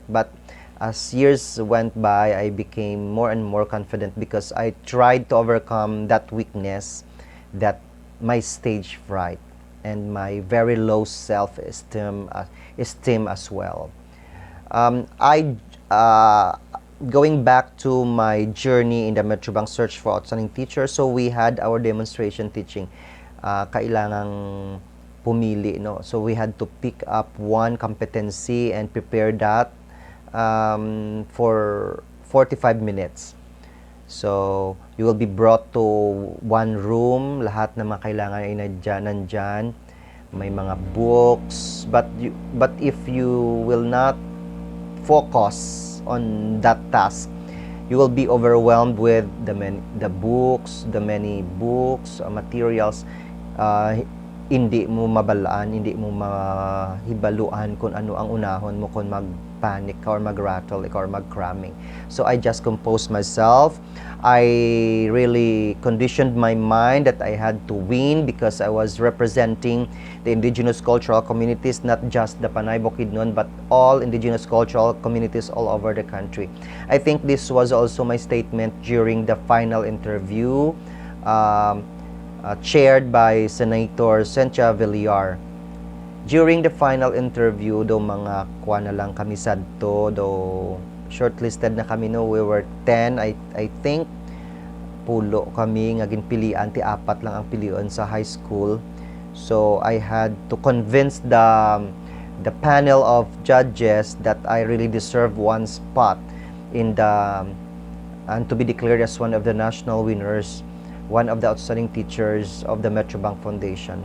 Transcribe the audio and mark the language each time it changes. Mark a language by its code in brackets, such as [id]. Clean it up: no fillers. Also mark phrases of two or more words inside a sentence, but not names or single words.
[en] But as years went by, I became more and more confident because I tried to overcome that weakness, that my stage fright and my very low self-esteem esteem as well. I Going back to my journey in the Metrobank search for outstanding teachers, so we had our demonstration teaching. [tl] Kailangang pumili, no? [en] So we had to pick up one competency and prepare that for 45 minutes. So, you will be brought to one room, [tl] lahat ng mga kailangan ay nandyan. May mga [en] books, but if you will not focus on that task, you will be overwhelmed with the books, the many books, materials. [hil] Hindi mo mabalaan, hindi mo mahibaluan kung ano ang unahon mo, kung mag-panic ka or mag-rattle or mag-cramming. [en] So I just composed myself. I really conditioned my mind that I had to win because I was representing the indigenous cultural communities, not just the Panay Bukidnon, but all indigenous cultural communities all over the country. I think this was also my statement during the final interview, chaired by Senator Cynthia Villar. During the final interview, [hil] do mga kuha na lang kami sadto, do shortlisted na kami, no, [en] we were 10, I think, [hil] pulo kami, nga ginpilian, ti apat lang ang pilion sa [en] high school. So I had to convince the panel of judges that I really deserve one spot in the and to be declared as one of the national winners, one of the outstanding teachers of the Metrobank Foundation.